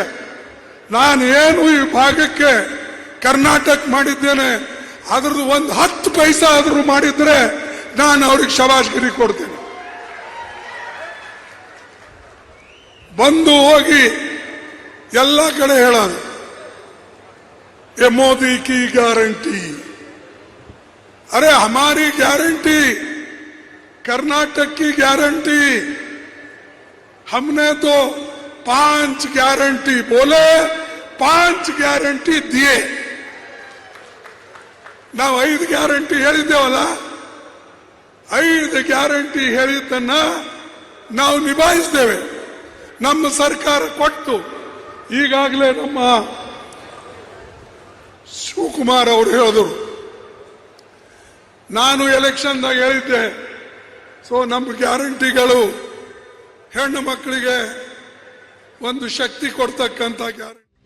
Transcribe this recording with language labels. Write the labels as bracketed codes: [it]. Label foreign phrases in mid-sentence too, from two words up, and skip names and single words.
[kn] ನಾನು ಏನು ಈ ಭಾಗಕ್ಕೆ ಕರ್ನಾಟಕ ಮಾಡಿದ್ದೇನೆ, ಅದ್ರದ್ದು ಒಂದು 10 ಪೈಸಾ ಆದ್ರೂ ಮಾಡಿದ್ರೆ ನಾನು ಅವ್ರಿಗೆ ಶಬಾಷ್ಗಿರಿ ಕೊಡ್ತೀನಿ. ಬಂದು ಹೋಗಿ ಎಲ್ಲ ಕಡೆ ಹೇಳೋದು, [hi] ये मोदी की गारंटी, अरे हमारी गारंटी, कर्नाटक की गारंटी, हमने तो 5 गारंटी बोले, 5 गारंटी दिए. [kn] ನಾವು 5 ಗ್ಯಾರಂಟಿ ಹೇಳಿದ್ದೇವಲ್ಲ, 5 ಗ್ಯಾರಂಟಿ ಹೇಳಿದ್ದನ್ನ ನಾವು ನಿಭಾಯಿಸ್ತೇವೆ. ನಮ್ಮ ಸರ್ಕಾರ ಕೊಟ್ಟು ಈಗಾಗಲೇ ನಮ್ಮ ಶಿವಕುಮಾರ್ ಅವರು ಹೇಳಿದರು, ನಾನು ಎಲೆಕ್ಷನ್ದಾಗ ಹೇಳಿದ್ದೆ, ಸೊ ನಮ್ಮ ಗ್ಯಾರಂಟಿಗಳು ಹೆಣ್ಣು ಮಕ್ಕಳಿಗೆ ಒಂದು ಶಕ್ತಿ ಕೊಡ್ತಕ್ಕಂಥ ಗ್ಯಾರಂಟಿ.